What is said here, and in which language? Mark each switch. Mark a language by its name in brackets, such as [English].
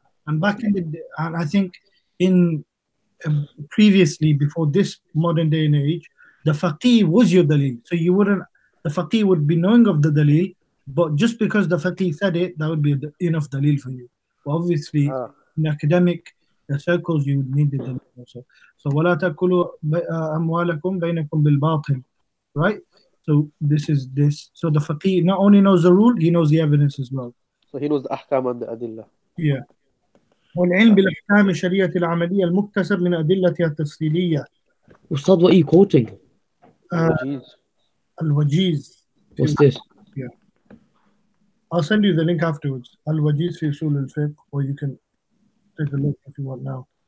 [English] And back in the and I think in previously before this modern day and age, the faqih was your dalil. So you wouldn't the faqih would be knowing of the dalil, but just because the faqih said it, that would be enough dalil for you. But obviously, Ah. in academic circles, you would need the dalil also. So [Arabic] ولا تأكلوا أموالكم بينكم بالباطل, [English] right? So this is this. So the faqih not only knows the rule, he knows the evidence as well. So he knows the ahkam and the adillah. Yeah. [Arabic] والعلم بالأحكام الشرعية العملية المكتسب من أدلتها التفصيلية. [English] Ustad, what are you quoting? Uh, [Arabic] Al-Wajiz. الوجيز [English] What's [Arabic] في [English] this? yeah. I'll send you the link afterwards. [Arabic] الوجيز في أصول الفقه, [English] or you can take a look if you want now.